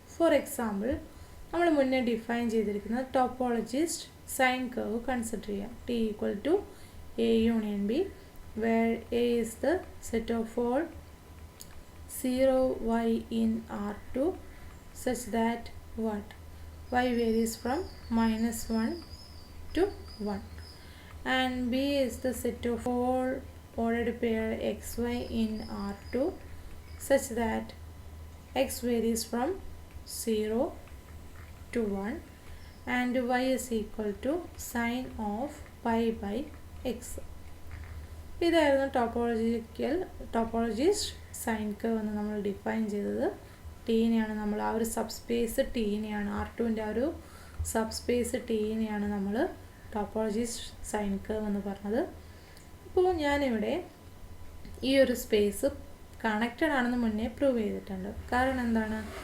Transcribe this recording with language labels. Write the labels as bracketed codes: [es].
[ml] For example നമ്മൾ മുന്നേ define ചെയ്തിരിക്കുന്ന ടോപ്പോളജിസ്റ്റ് സൈൻ കർവ് കൺസിഡർ ചെയ്യാം. [en] T equal to A union B, where A is the set of all 0y in R2 such that what? Y varies from -1 to 1, and B is the set of all ordered pair xy in R2 such that x varies from 0 to 1, and y is equal to sine of pi by x. [ml] ഇതായിരുന്നു ടോപ്പോളജിസ്റ്റ് sine curve എന്ന് നമ്മൾ define ചെയ്തത്. ടീനെയാണ് നമ്മൾ ആ ഒരു subspace ടീനെയാണ് R2ൻ്റെ ആ ഒരു subspace ടീനെയാണ് നമ്മൾ ടോപ്പോളജിസ്റ്റ് സൈൻ കർവ് എന്ന് പറഞ്ഞത്. അപ്പോൾ ഞാനിവിടെ ഈ ഒരു സ്പേസ് കണക്റ്റഡ് ആണെന്ന് മുന്നേ പ്രൂവ് ചെയ്തിട്ടുണ്ട്. കാരണം എന്താണ്?